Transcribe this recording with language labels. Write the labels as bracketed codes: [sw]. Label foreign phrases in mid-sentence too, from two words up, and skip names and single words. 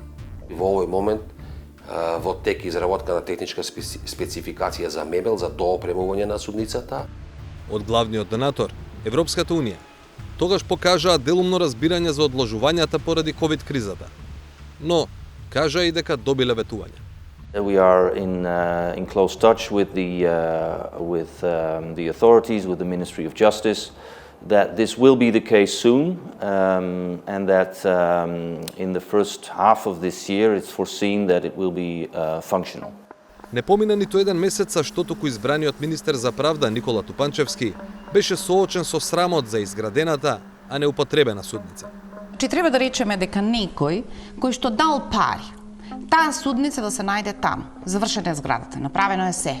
[mk] Во овој момент во тек изработка на техничка спецификација за мебел за доопремување на судницата. Од главниот донатор, Европската Унија, тогаш покажаа делумно разбирање за одложувањата поради ковид кризата. Но кажа и дека добиле ветување. [en] We are in close touch with the authorities, with the Ministry of Justice, that this will be the case soon, and that in the first half of this year it's foreseen that it will be functional. [mk] Не помина ниту еден месец, а што туку избраниот министер за правда Никола Тупанчевски беше соочен со срамот за изградената, а не употребена судница. Чи треба да речеме дека некој кој што дал пари, таа судница да се најде таму, завршена е зградата, направено е се.